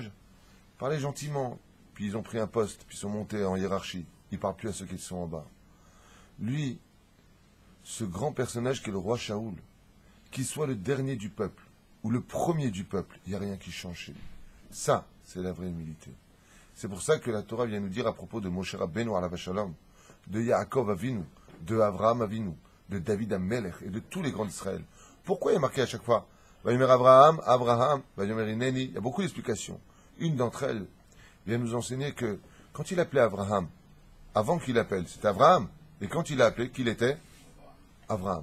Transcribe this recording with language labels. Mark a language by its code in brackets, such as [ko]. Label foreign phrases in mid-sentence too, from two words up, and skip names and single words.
[fr] Ils parlaient gentiment. Puis ils ont pris un poste. Puis ils sont montés en hiérarchie. Ils ne parlent plus à ceux qui sont en bas. Lui, ce grand personnage qui est le roi Shaoul, qu'il soit le dernier du peuple ou le premier du peuple, il n'y a rien qui change chez lui. Ça, c'est la vraie humilité. C'est pour ça que la Torah vient nous dire à propos de Moshe Rabbeinu [he] עליו השלום, [fr] de Yaakov Avinu, de Avraham Avinu, de David Amelech et de tous les grands d'Israël. Pourquoi il est marqué à chaque fois [he] ויאמר אברהם, ויאמר הנני? [fr] Il y a beaucoup d'explications. Une d'entre elles vient nous enseigner que quand il appelait Abraham, avant qu'il appelle, c'était Abraham, et quand il a appelé, qu'il était Abraham.